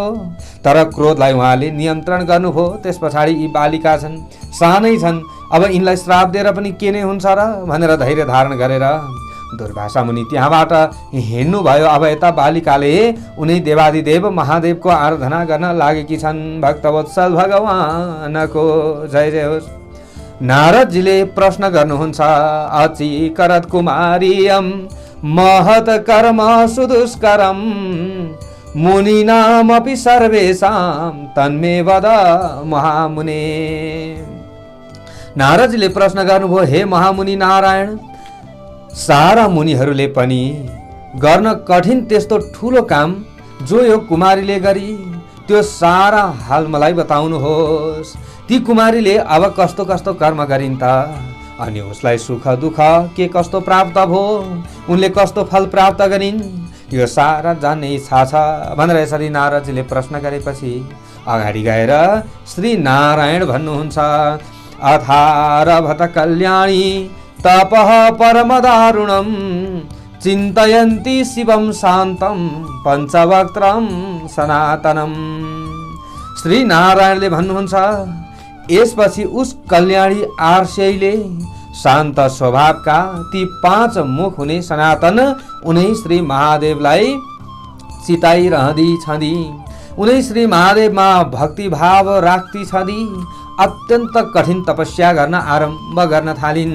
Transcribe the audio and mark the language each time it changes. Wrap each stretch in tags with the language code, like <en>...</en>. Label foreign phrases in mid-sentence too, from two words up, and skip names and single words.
<ne>तर क्रोधलाई उहाँले नियन्त्रण गर्नुभयो। त्यस पछाडि यी बालिका छन्, सानै छन्, अब यिनलाई श्राप दिएर पनि के नै हुन्छ र भनेर धैर्य धारण गरेर दुर्वासा मुनि त्यहाँबाट हिँड्नुभयो। अब यता बालिकाले उनी देवादिदेव महादेवको आराधना गर्न लागेकी छन्। भक्तवत्सल भगवानको जय जय होस्। नारदजीले प्रश्न गर्नुहुन्छ,</ne> <sa>अचिकरत कुमारीयम महत कर्म सुदुष्करम मुनीनामपि सर्वेषां तन्मे वद महामुने।</sa> <ne>नारदजीले प्रश्न गर्नुभयो, हे महामुनि नारायण, सारा मुनिहरूले पनि गर्न कठिन त्यस्तो ठुलो काम जो यो कुमारीले गरी त्यो सारा हाल मलाई बताउनुहोस्। ती कुमारीले अब कस्तो कस्तो कर्म गरिन् त, अनि उसलाई सुख दुःख के कस्तो प्राप्त भयो, उनले कस्तो फल प्राप्त गरिन्, यो सारा जान्ने इच्छा छ भनेर यसरी नारदजीले प्रश्न गरेपछि अगाडि गएर श्री नारायण भन्नुहुन्छ,</ne> <sa>अथारभत कल्याणी तपः परमदारुणम चिन्तयन्ति शिवम शान्तं पञ्चवक्त्रम सनातनम।</sa> <ne>श्री नारायणले भन्नुहुन्छ, यसपछि उस कल्याणी आर्षैले शान्त स्वभावका ती 5 मुख हुने सनातन उनै श्री महादेवलाई चिताइरहँदी छँदी, उनै श्री महादेवमा भक्ति भाव राख्ती छँदी अत्यन्त कठिन तपस्या गर्न आरम्भ गर्न थालिन्।</ne>